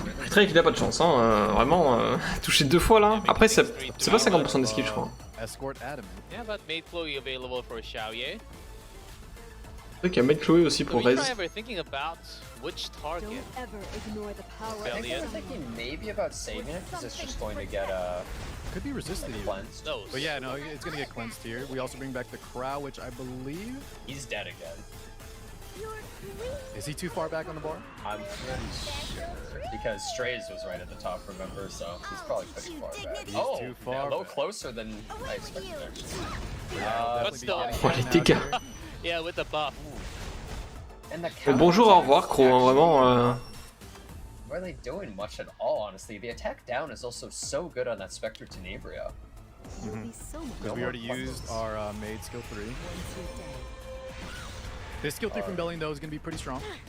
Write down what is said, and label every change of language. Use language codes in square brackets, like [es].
[fr] Très qu'il a pas de chance, hein. Vraiment, touché 2 fois là. Après, c'est pas 50% d'esquive, je crois. [en] Escort Adam. Yeah, but made flow available for Xiaoye. [fr] C'est vrai qu'il y a Mate Chloé aussi pour Rez. [en] Which target? Don't ever ignore the power. I think we're thinking maybe about saving it because it's just going to get could be resisted even. cleansed. But yeah, no, it's gonna get cleansed here. We also bring back the Crow, which I believe He's dead again. is he too far back on the bar? I'm pretty sure because Strays was right at the top, remember? So he's probably pretty far back. He's Oh, too far a little back. closer than I expected actually. But still. [fr] Oh, les dégâts. [en] Yeah, with the buff. And the [fr] Bon, bonjour, au revoir, Crow, hein, vraiment. [en] Really doing much at all, honestly. The attack down is also so good on that Spectre Tenebria. Because we already used our maid skill 3. This skill 3 from Belling though is going to be pretty strong.